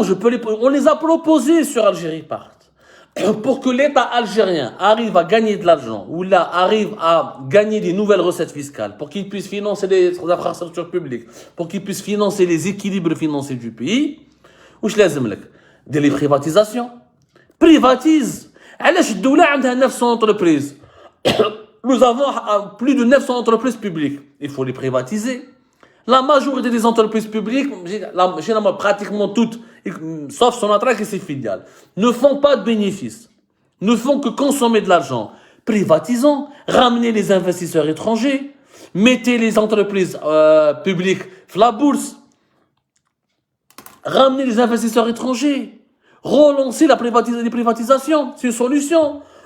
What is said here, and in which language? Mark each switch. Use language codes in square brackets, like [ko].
[fr] On les a proposées sur Algérie Part. Pour que l'État algérien arrive à gagner de l'argent, ou là arrive à gagner des nouvelles recettes fiscales, pour qu'il puisse financer les infrastructures publiques, pour qu'il puisse financer les équilibres financiers du pays, [ar] واش لازم لك؟ دير لي بريفاتيزاسيون. [fr] Privatise. [ar] علاش الدولة عندها 900 entreprises. [fr] Nous avons plus de 900 entreprises publiques. Il faut les privatiser. La majorité des entreprises publiques, pratiquement toutes, sauf Sonatrach et ses filiales, ne font pas de bénéfices, ne font que consommer de l'argent. Privatisons, ramenez les investisseurs étrangers, mettez les entreprises publiques à la bourse, ramenez les investisseurs étrangers, relancez les privatisations, c'est une solution.